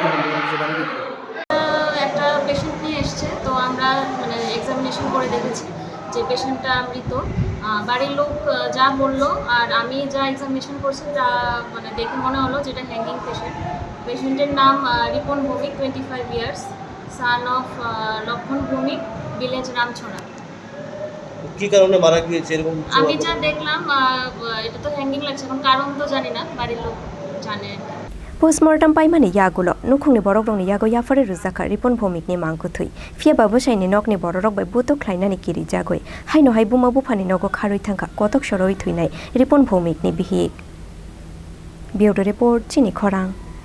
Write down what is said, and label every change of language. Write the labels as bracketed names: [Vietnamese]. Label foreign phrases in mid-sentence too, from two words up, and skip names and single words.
[Bangla] একটা পেশেন্ট নিয়ে এসছে তো আমরা মানে এক্সামিনেশন করে দেখেছি যে পেশেন্টটা মৃত বাড়ির লোক যা বললো আর আমি যা এক্সামিনেশন করছি তা মানে দেখে মনে হলো যেটা হ্যাঙ্গিং পেশেন্টের নাম রিপন ভৌমিক 25 [English] years son of [Bangla] লক্ষণ ভৌমিক ভিলেজ রামছড়া কি কারণে মারা গিয়েছে এরকম আমি যা দেখলাম এটা তো হ্যাঙ্গিং লাগছে এখন কারণ তো জানি না বাড়ির লোক জানে [Kok Borok] Postmortem paimani yagulo nukhungni borokrongni yago yafare ruzaka Ripan Bhowmikni mangkuthui fiaba bosaini nokni bororok bai buto khlainani kiri jagoi haino hai buma bufani nogo kharoi thangka Kotok Sorowi thuinai Ripan Bhowmikni Bihik Bureau report Chini Khorang